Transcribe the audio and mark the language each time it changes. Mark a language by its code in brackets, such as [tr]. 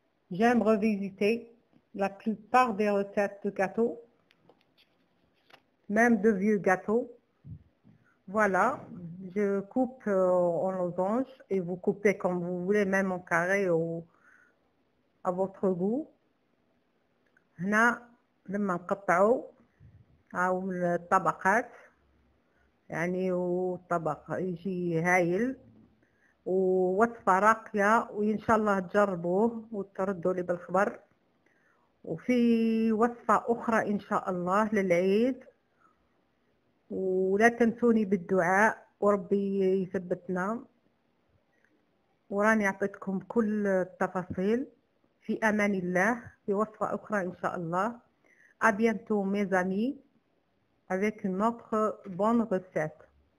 [fr] J'aime revisiter la plupart des recettes de gâteaux, même de vieux gâteaux. Voilà, je coupe en losange et vous coupez comme vous voulez, même en carré ou à votre goût. [ar] هنا لما نقطعوا أو الطبقات يعني والطبق يجي هايل ووصفة راقية وإن شاء الله تجربوه وتردوا لي بالخبر. وفي وصفة أخرى إن شاء الله للعيد، ولا تنسوني بالدعاء وربي يثبتنا. وراني أعطيتكم كل التفاصيل. في أمان الله في وصفة أخرى إن شاء الله. [fr] À bientôt mes amis avec une autre bonne recette.